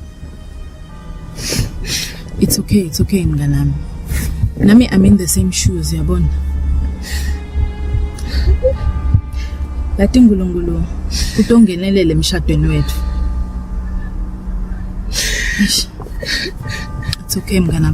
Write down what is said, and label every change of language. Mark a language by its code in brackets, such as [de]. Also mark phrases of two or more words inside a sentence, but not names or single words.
[en] It's okay [zu] mngani nami. [en] Nami I'm in the same shoes yabona. [zu] Yathi ngulungulu utongenelele emshadweni wethu. [en] It's okay [zu] mngani nami.